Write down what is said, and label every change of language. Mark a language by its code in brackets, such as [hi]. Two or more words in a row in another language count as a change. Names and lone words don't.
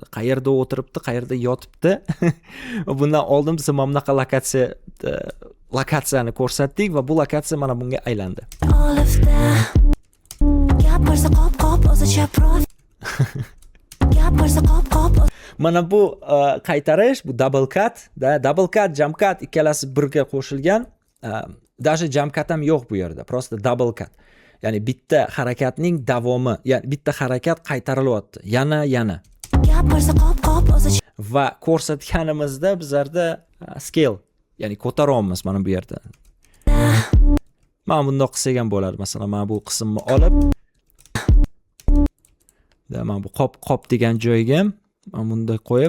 [uz] Qayerda o'tiribdi, qayerda yotibdi. Bundan oldin biz mana bunaqa lokatsiyani ko'rsatdik va bu lokatsiya mana bunga aylandi. Olifda gapirsa qop-qop o'zicha prof. Gapirsa qop-qop. Mana bu qaytarish, bu [en] double cut, double cut, jump cut [uz] ikkalasi birga qo'shilgan. Даже [en] jump cut [uz] ham yo'q bu yerda, просто [en] double cut. [uz] Ya'ni bitta harakatning davomi, ya'ni bitta harakat qaytarilyapti. Yana. Gapirsa qop-qop o'zicha. Va ko'rsatganimizda bizlarda scale, ya'ni ko'taryapmiz mana bu yerda. Mana bundoq qilsak ham bo'ladi. Masalan, mana bu qismni olib mana bu qop degan joyga mana bunday qo'yib,